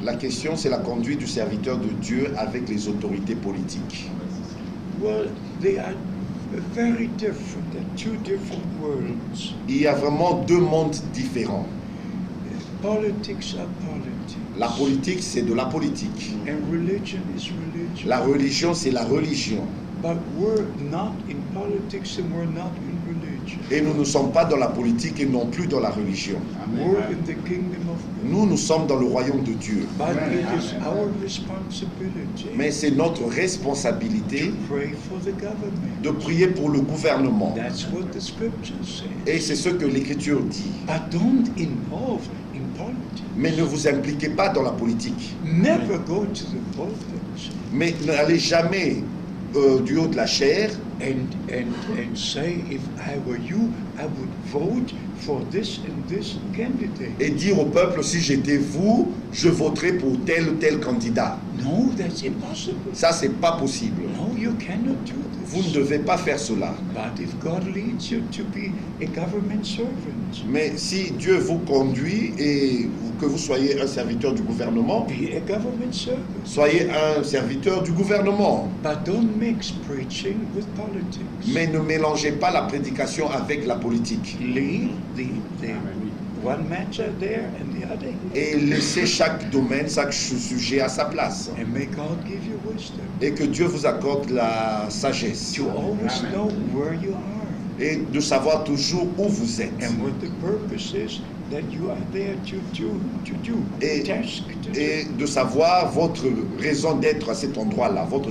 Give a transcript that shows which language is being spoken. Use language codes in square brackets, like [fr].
[fr] La question, c'est la conduite du serviteur de Dieu avec les autorités politiques. [en] Well, they are very different. They're two different worlds. [fr] Il y a vraiment deux mondes différents. [en] Politics are politics. [fr] La politique, c'est de la politique. [en] And religion is religion. [fr] La religion, c'est la religion. [en] But we're not in politics and we're not in religion. [fr] Et nous ne sommes pas dans la politique et non plus dans la religion. [en] We're in the kingdom of God. [fr] Nous sommes dans le royaume de Dieu. [en] But it is our responsibility [fr] Mais c'est notre responsabilité [en] to pray for the government. [fr] de prier pour le gouvernement. [en] That's what the scripture says. [fr] Et c'est ce que l'Écriture dit. [en] But don't involve in politics. [fr] Mais ne vous impliquez pas dans la politique. [en] Never go to the politics [fr] Mais n'allez jamais du haut de la chair [en] and say, if I were you, I would vote for this and this candidate. [fr] et dire au peuple, si j'étais vous, je voterais pour tel ou tel candidat. [en] No, that's impossible. [fr] Ça, c'est pas possible. [en] No, you cannot do [fr] Vous ne [en] this. [fr] devez pas faire cela. [en] But if God leads you to be a government servant, [fr] Mais si Dieu vous conduit et que vous soyez un serviteur du gouvernement, [en] be a government servant. [fr] soyez un serviteur du gouvernement. [en] But don't mix preaching with politics. [fr] Mais ne mélangez pas la prédication avec la politique. [en] Leave the one matter there and the other here. [fr] Et laissez chaque domaine, chaque sujet à sa place. [en] And may God give you wisdom [fr] Et que Dieu vous accorde la sagesse. [en] to always know where you are [fr] Et de savoir toujours où vous êtes. [en] and what the purpose is that you are there to do, [fr] Et, [en] task to do. [fr] et de savoir votre raison d'être à cet endroit-là, votre